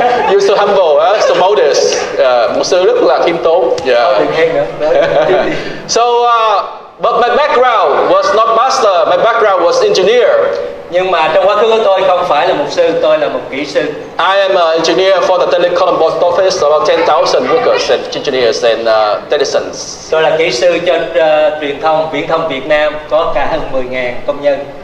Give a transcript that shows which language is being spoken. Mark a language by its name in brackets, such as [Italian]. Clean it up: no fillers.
[English] You're so humble, so modest. [Vietnamese] Một sư rất là khiêm tốn. Yeah. Đừng khen nữa. [English] So, but my background was not pastor. My background was engineer. [Vietnamese] Nhưng mà trong quá khứ của tôi không phải là mục sư, tôi là một kỹ sư. [English] I am an engineer for the telecom post office, about 10,000 workers and engineers and technicians. [Vietnamese] Tôi là kỹ sư cho truyền thông, viễn thông Việt Nam, có cả hơn 10.000 công nhân.